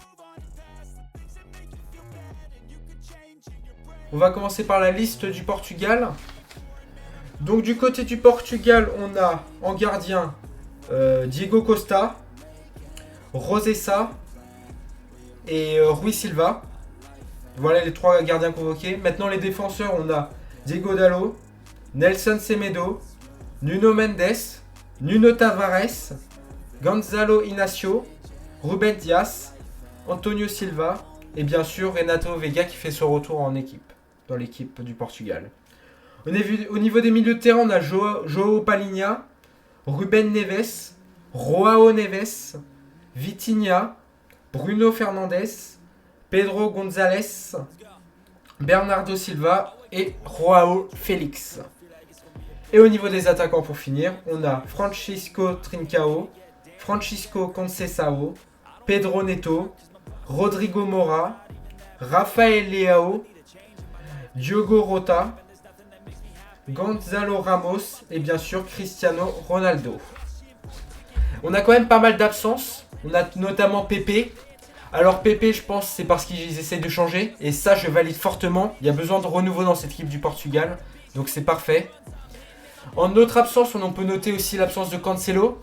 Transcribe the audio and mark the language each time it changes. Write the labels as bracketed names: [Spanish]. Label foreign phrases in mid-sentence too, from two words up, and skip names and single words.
[French] On va commencer par la liste du Portugal. Donc du côté du Portugal, on a en gardien Diego Costa, Rosessa, et Rui Silva. Voilà les 3 gardiens convoqués. Maintenant les défenseurs, on a Diego Dallo, Nelson Semedo, Nuno Mendes, Nuno Tavares, Gonzalo Inacio, Ruben Dias, Antonio Silva et bien sûr Renato Veiga qui fait son retour en équipe, dans l'équipe du Portugal. Au niveau des milieux de terrain, on a João Palhinha, Ruben Neves, João Neves, Vitinha, Bruno Fernandes, Pedro González, Bernardo Silva et João Félix. Et au niveau des attaquants pour finir, on a Francisco Trincao, Francisco Conceição, Pedro Neto, Rodrigo Mora, Rafael Leao, Diogo Rota, Gonzalo Ramos et bien sûr Cristiano Ronaldo. On a quand même pas mal d'absences. On a notamment Pepe. Alors Pepe, je pense c'est parce qu'ils essaient de changer. Et ça, je valide fortement. Il y a besoin de renouveau dans cette équipe du Portugal. Donc c'est parfait. En autre absence, on peut noter aussi l'absence de Cancelo.